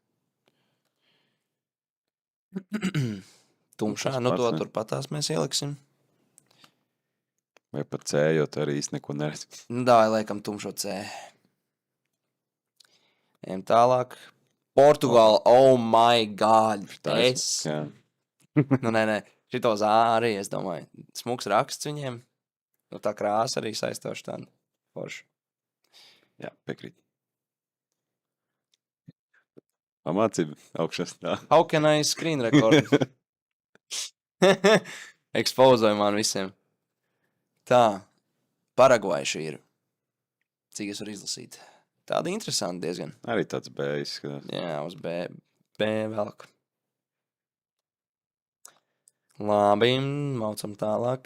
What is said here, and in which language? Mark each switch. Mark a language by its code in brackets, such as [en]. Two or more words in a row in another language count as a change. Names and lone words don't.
[lv] Tumšā, nu to turpatās mēs ieliksim. Vai pat C, jo tā arī īsti neko neredz. Nu, dāvai, liekam, tumšo C. Ejam tālāk. Portugāla, [en] oh my god. [lv] Jā. Nu, nē. Šitos A arī, es domāju. Smuks raksts viņiem. Nu, tā krāsa arī saistoši tāda forša. Jā, piekrīt. Pamācība augšas tā. [en] How can I screen record? [lv] Expozoju man visiem. Tā. Paragvaja šī ir. Cik es varu izlasīt? Tāda interesanta diezgan. Arī tāds B izskatās. Jā, uz B velk. Labi, maucam tālāk.